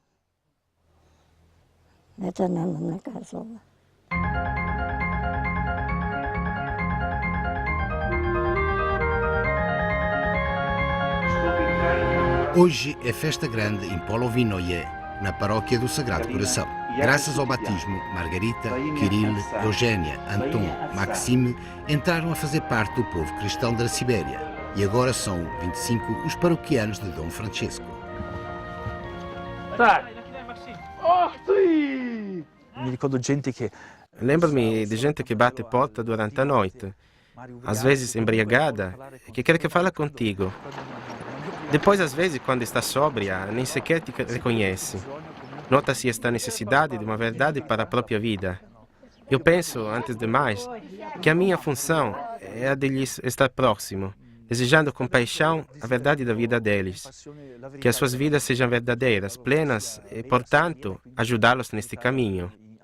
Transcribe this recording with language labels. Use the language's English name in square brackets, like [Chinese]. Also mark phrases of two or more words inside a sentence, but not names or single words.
[Portuguese] Hoje é festa grande em Polovinoye, na paróquia do Sagrado Coração. Graças ao batismo, Margarita, Kirill, Eugénia, Anton, Maxime entraram a fazer parte do povo cristão da Sibéria e agora são 25 os paroquianos de Dom Francesco. [Italian] Mi ricordo gente che... [Portuguese] Lembro-me de gente que bate porta durante a noite, às vezes embriagada, e que quer que fale contigo. Depois, às vezes, quando está sóbria, nem sequer te reconhece. Nota-se esta necessidade de uma verdade para a própria vida. Eu penso, antes de mais, que a minha função é a de lhes estar próximo, desejando com paixão a verdade da vida deles, que as suas vidas sejam verdadeiras, plenas e, portanto, ajudá-los neste caminho.